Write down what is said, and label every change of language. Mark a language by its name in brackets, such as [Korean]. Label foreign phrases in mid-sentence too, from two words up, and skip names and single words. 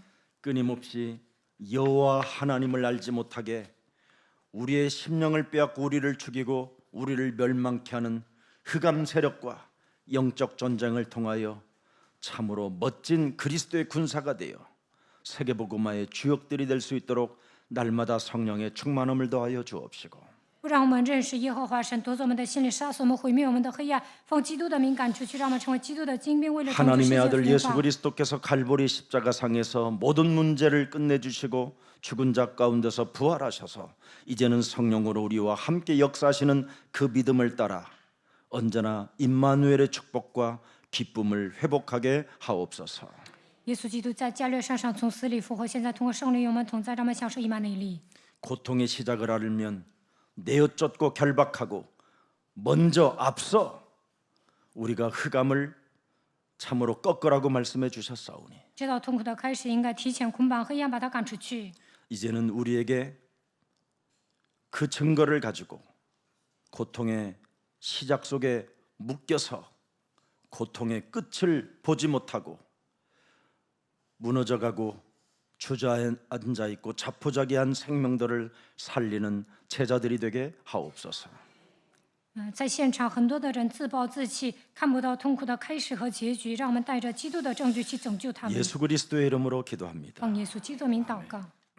[Korean] 끊임없이 여호와 하나님을 알지 못하게 우리의 심령을 빼앗고 우리를 죽이고 우리를 멸망케 하는 흑암 세력과 영적 전쟁을 통하여 참으로 멋진 그리스도의 군사가 되어 세계복음화의 주역들이 될 수 있도록 날마다 성령의 충만함을 더하여 주옵시고 [Chinese] 不让我们认识耶和华神，夺走我们的心里，杀死我们，毁灭我们的黑暗。奉基督的名赶出去，让我们成为基督的精兵，为了成就世 [Korean] 하나님의 [Chinese] 界 [Korean] 아들 [Chinese] 福 [Korean] 예수 [Chinese] 音。 [Korean] 그리스도께서 갈보리 십자가상에서 모든 문제를 끝내주시고 죽은 자 가운데서 부활하셔서 이제는 성령으로 우리와 함께 역사하시는 그 믿음을 따라 언제나 임마누엘의 축복과 기쁨을 회복하게 하옵소서. [Chinese] 耶稣基督在加略山上从死里复活，现在通过圣灵与我们同在，让我们享受以马内利。 [Korean] 고통의 시작을 알면 내어쫓고 결박하고 먼저 앞서 우리가 흑암을 참으로 꺾으라고 말씀해 주셨사오니 [Chinese] 知道痛苦的开始，应该提前捆绑黑暗，把它赶出去。 [Korean] 이제는 우리에게 그 증거를 가지고 고통의 시작 속에 묶여서 고통의 끝을 보지 못하고 무너져가고 주저앉아 있고 자포자기한 생명들을 살리는 제자들이 되게 하옵소서. [Chinese] 在现场很多的人自暴自弃，看不到痛苦的开始和结局，让我们带着基督的证据去拯救他们。 [Korean] 예수 그리스도의 이름으로 기도합니다. [Chinese] 奉耶稣基督的名祷告。